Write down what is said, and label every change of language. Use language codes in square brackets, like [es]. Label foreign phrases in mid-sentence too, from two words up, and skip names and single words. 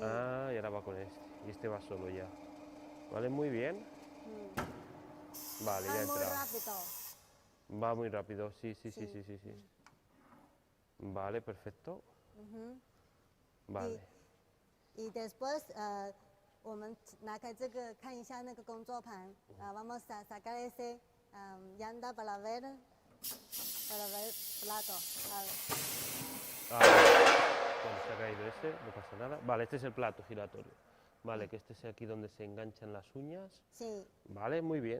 [es] Ah, y ahora va con este. Y este va solo ya. Vale, muy bien. Vale, ya Va ha muy entrado. rápido. Va muy rápido, sí, sí, sí, Sí. sí, sí, sí. Vale, perfecto. Vale. y después [zh] 我们拿开这个看一下那个工作盘 [es] ，vamos a sacar ese llanta para ver plato. Ah, bueno, se ha caído ese, no pasa nada. Vale, este es el plato giratorio. Vale, que este es aquí donde se enganchan las uñas. Sí, Vale, muy bien.